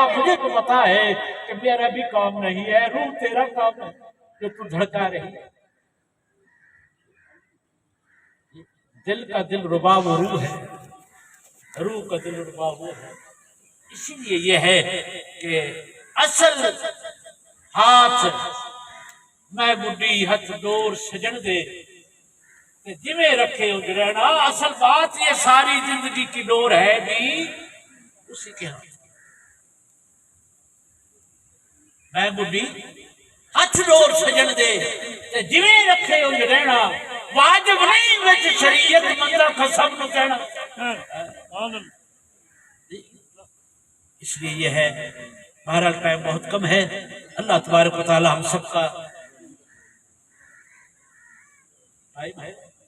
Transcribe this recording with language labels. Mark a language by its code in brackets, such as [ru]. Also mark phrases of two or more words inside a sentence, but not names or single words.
[ur] مجھے تو پتا ہے کہ میرا بھی کام نہیں ہے, روح تیرا کام ہے جو تو دھڑکا رہی. دل کا دل ربا وہ روح ہے, روح کا دل ربا وہ ہے. اسی لیے یہ ہے کہ اصل ہاتھ میں [pa] بڈی ہتھ ڈور سجن دے جویں رکھے اجڑنا. [ur] اصل بات یہ ساری زندگی کی ڈور ہے بھی اسی کے ہاتھ. [pa] میں بڈی ہتھ ڈور سجن دے جویں رکھے اجڑنا. واجب نہیں وچ شریعت مندا قسم نو کہنا. [ur] اس لیے یہ ہے. بہرحال ٹائم بہت کم ہے. [ar] اللہ تبارک و تعالی [ur] ہم سب کا ٹائم ہے.